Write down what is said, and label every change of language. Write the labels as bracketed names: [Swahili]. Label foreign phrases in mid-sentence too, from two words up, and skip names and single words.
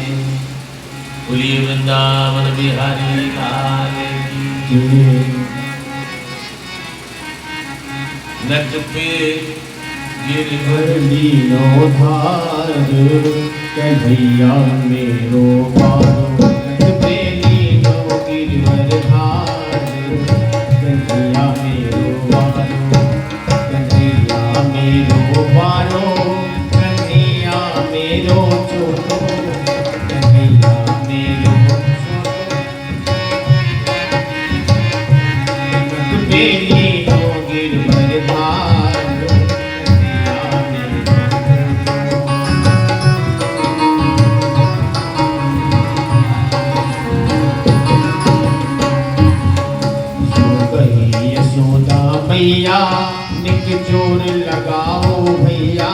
[Hindi] बोलिए वृंदावन बिहारी लाल की। [Braj] नट पे गिरवर लीनो धार कन्हैया मेरो पारो। नट पे लीनो गिरवर धार कन्हैया मेरो पारो। कन्हैया मेरो पारो कन्हैया मेरो छोटो कन्हैया मेरो छोटो। नट पे लीनो गिरवर धार भैया निक जोर लगाओ भैया।